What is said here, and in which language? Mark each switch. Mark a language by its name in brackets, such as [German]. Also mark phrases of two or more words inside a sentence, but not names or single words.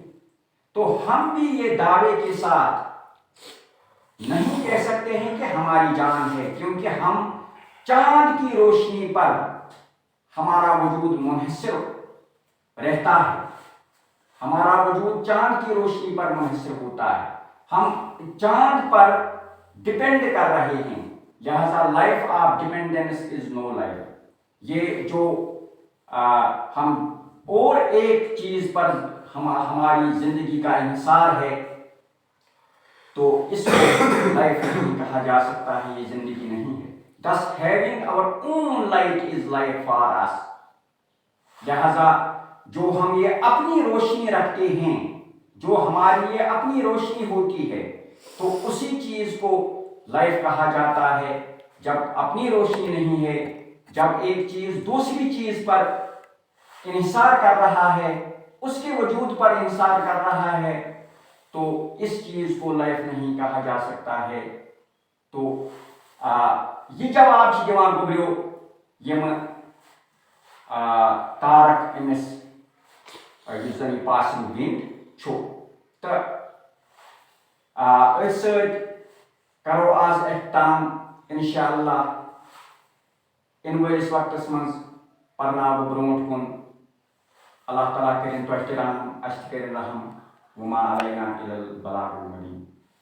[Hindi] तो हम भी ये दावे के साथ नहीं कह सकते हैं कि हमारी जान है, क्योंकि हम चांद की रोशनी पर हमारा वजूद मुनहसर रहता है, हमारा वजूद चांद की रोशनी पर मुनहसर होता है, हम चांद पर डिपेंड कर रहे हैं, लिहाजा [English] life of dependence is no life. [Hindi] ये जो हम और एक चीज पर हमारी जिंदगी का इंसार है, तो इसको लाइफ नहीं कहा जा सकता है, ये जिंदगी नहीं है। [English] Thus having our own light is life for us, [Hindi] लिहाजा जो हम ये अपनी रोशनी रखते हैं, जो हमारी ये अपनी रोशनी होती है, तो उसी चीज को लाइफ कहा जाता है। जब अपनी रोशनी नहीं है, जब एक चीज दूसरी चीज पर इंसार कर रहा है, उसके वजूद पर इंसार कर रहा है, तो इस चीज को लाइफ नहीं कहा जा सकता है। [Kashmiri] तो ये जवाब दिवान गोब्रियो यम तारक अमिस जन [English] passing wind [Kashmiri] छो तो करो आज एहताम इंशाअल्लाह इन वलिस वक्तस मज परनाव ब्रोट कुन अल्लाह ताला करें तो रहम अस्त करें रहम [Arabic] وما علينا إلا البلاغ المبين.